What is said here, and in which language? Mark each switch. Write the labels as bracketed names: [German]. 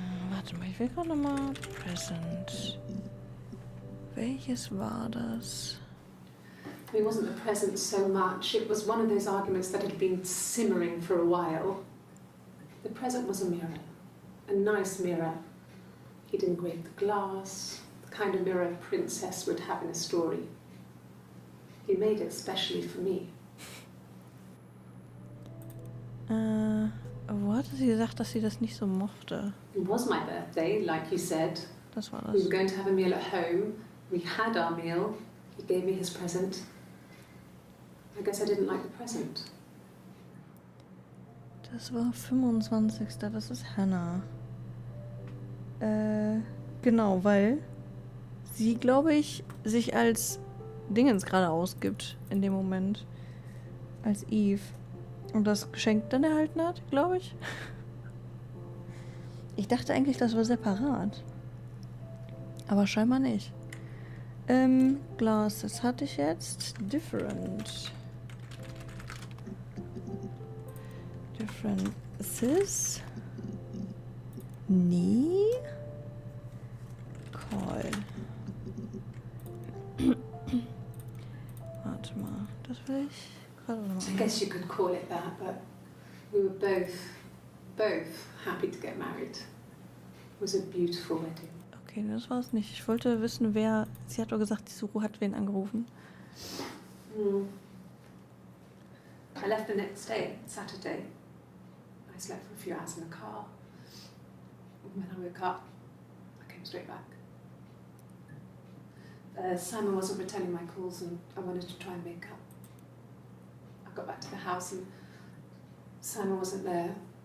[German] Warte mal, ich will gerade nochmal Present. Welches war das? [English] It wasn't the present so much. It was one of those arguments that had been simmering for a while. The present was a mirror. A nice mirror. He'd engraved the glass, the kind of mirror a princess would have in a story. He made it specially for me. [German] Wo hatte sie gesagt, dass sie das nicht so mochte? [English] It was my birthday, like you said. [German] Das war [English] We [German] das. [English] were going to have a meal at home. We had our meal. He gave me his present. I guess I didn't like the present. [German] Das war 25. Das ist Hannah. Genau, weil sie, glaube ich, sich als Dingens gerade ausgibt in dem Moment. Als Eve. Und das Geschenk dann erhalten hat, glaube ich. Ich dachte eigentlich, das war separat. Aber scheinbar nicht. Glas, das hatte ich jetzt. [English] Different. Differences. Nee. Call. [German] Warte mal, das will ich gerade noch [English] I [German] mal. [English] guess you could call it that, but we were both happy to get married. It was a beautiful wedding. [German] Okay, das war es nicht. Ich wollte wissen, wer. Sie hat doch gesagt, die Suru hat wen angerufen. [English] I left the next day, Saturday. I slept for a few hours in the car. When I woke up, I came straight back. Simon wasn't returning my calls and I wanted to try and make up. I got back to the house and Simon wasn't there.